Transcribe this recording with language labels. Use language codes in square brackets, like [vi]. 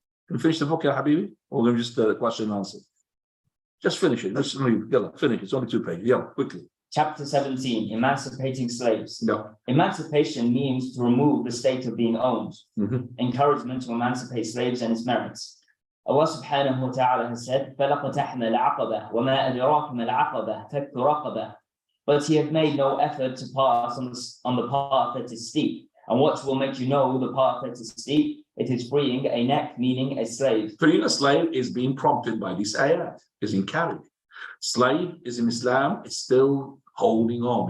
[en] Can we finish the book, ya Habibi? Or can we just question and answer? Just finish it. Let's finish it. It's only 2 pages. Yeah, quickly. Chapter 17, Emancipating Slaves. Yeah. Emancipation means to remove the state of being owned. Encouragement to emancipate slaves and its merits. [ar] Allah subhanahu wa ta'ala has said, فَلَقَتَحْنَا الْعَقَبَةِ وَمَا أَدْرَاكَ مَا الْعَقَبَةِ فَكُّ رَقَبَةٍ. [en] But ye have made no effort to pass on the path that is steep. And what will make you know the path that is steep? It is freeing a neck, meaning a slave. Freeing a slave is being prompted by this ayat, is encouraged. Slave is in Islam, it's still holding on.